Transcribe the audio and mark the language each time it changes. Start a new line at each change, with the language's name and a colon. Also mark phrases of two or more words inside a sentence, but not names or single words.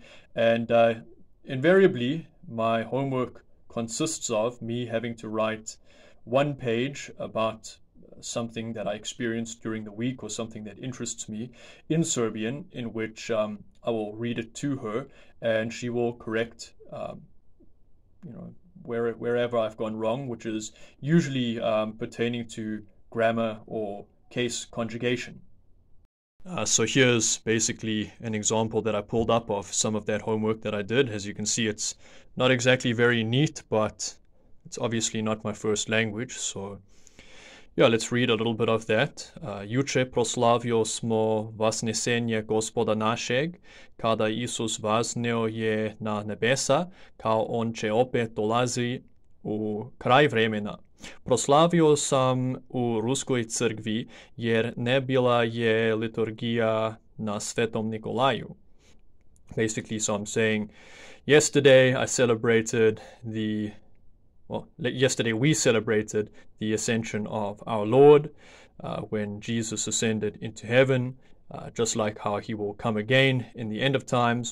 English: And invariably, my homework consists of me having to write 1 page about something that I experienced during the week or something that interests me in Serbian, in which I will read it to her and she will correct, wherever I've gone wrong, which is usually pertaining to grammar or case conjugation. So here's basically an example that I pulled up of some of that homework that I did. As you can see, it's not exactly very neat, but it's obviously not my first language, so yeah, let's read a little bit of that.
Serbian: Juče proslavio smo vasnesenje Gospoda našeg, kada Isus vazneo je na nebesa, kao on će opet dolazi u kraj vremena. Proslavio sam u Ruskoj crkvi, jer ne bila je liturgija na Svetom Nikolaju.
English: Basically, so I'm saying, yesterday we celebrated the ascension of our Lord when Jesus ascended into heaven, just like how he will come again in the end of times.